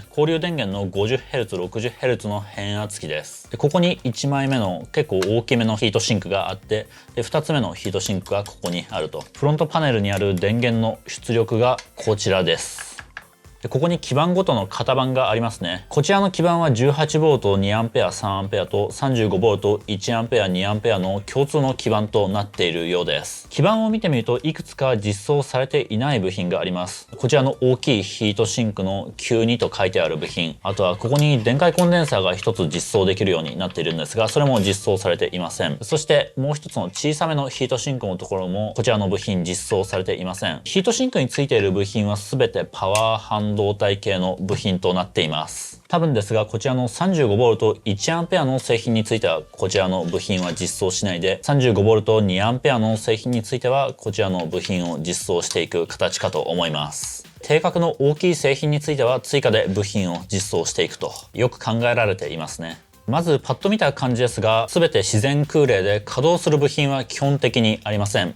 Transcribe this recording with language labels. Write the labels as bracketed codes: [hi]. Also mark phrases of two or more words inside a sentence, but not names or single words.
[ja] 交流電源の 50Hz、60Hz の変圧器です。でここに1枚目の結構大きめのヒートシンクがあって、で2つ目のヒートシンクがここにあると。フロントパネルにある電源の出力がこちらです。でここに基板ごとの型番がありますね。こちらの基板は 18V、2A、3A と 35V、1A、2A の共通の基板となっているようです。基板を見てみるといくつか実装されていない部品があります。こちらの大きいヒートシンクの92と書いてある部品、あとはここに電解コンデンサーが1つ実装できるようになっているんですが、それも実装されていません。そしてもう一つの小さめのヒートシンクのところもこちらの部品実装されていません。ヒートシンクについている部品は全てパワー半導体系の部品となっています。多分ですが、こちらの 35V、1A の製品についてはこちらの部品は実装しないで、35V、2A の製品についてはこちらの部品を実装していく形かと思います。定格の大きい製品については追加で部品を実装していくとよく考えられていますね。まずパッと見た感じですが、全て自然空冷で稼働する部品は基本的にありません。